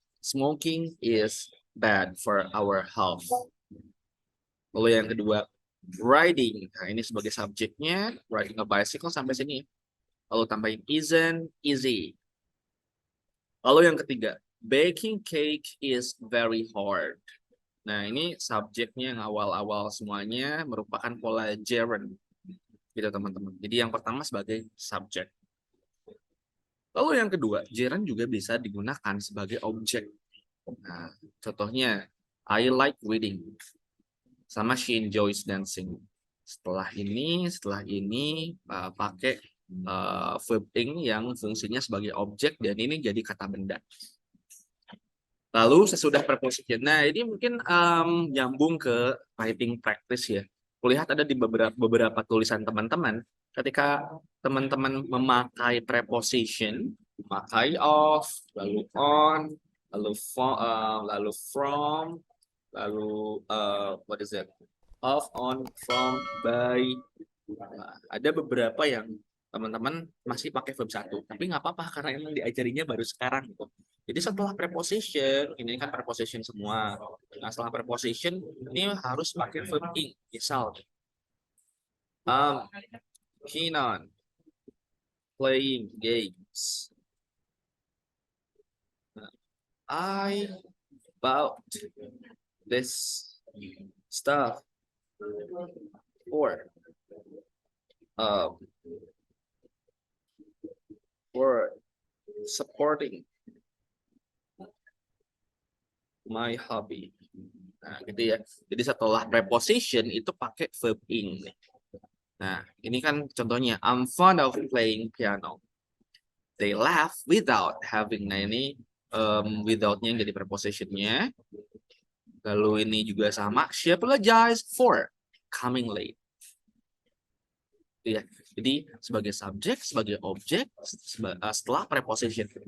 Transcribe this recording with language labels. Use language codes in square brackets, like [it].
[en] Smoking is bad for our health. [id] Lalu yang kedua, riding. Nah, ini sebagai subjeknya, [en] riding a bicycle [id] sampai sini. Lalu tambahin [en] isn't easy. [id] Lalu yang ketiga, [en] baking cake is very hard. [id] Nah, ini subjeknya yang awal-awal semuanya merupakan pola gerund. Gitu, teman-teman. Jadi yang pertama sebagai subjek. Lalu yang kedua, gerund juga bisa digunakan sebagai objek. Nah, contohnya, [en] I like reading. [id] Sama [en] she enjoys dancing. [id] Setelah ini pakai verb ing yang fungsinya sebagai objek dan ini jadi kata benda. Lalu sesudah preposition. Nah, ini mungkin nyambung ke writing practice ya. Kulihat ada di beberapa tulisan teman-teman ketika teman-teman memakai preposition, memakai of, lalu on, lalu from, lalu [en] what is it? Of, on, from, by. [id] Nah, ada beberapa yang teman-teman masih pakai verb satu, tapi nggak apa-apa karena emang diajarinya baru sekarang gitu. Jadi setelah preposition, ini kan preposition semua. Nah, setelah preposition ini harus pakai verb ing. Misal, [en] keen on playing games. I bought this stuff for supporting my hobby. [id] Nah, gitu ya. Jadi setelah preposition itu pakai verb ing. Nah, ini kan contohnya [en] I'm fond of playing piano. They laugh without having. [id] Nah, ini without-nya yang jadi preposition-nya. Lalu ini juga sama. [en] She apologized for coming late. [id] Ya. Jadi sebagai subjek, sebagai objek, setelah preposition.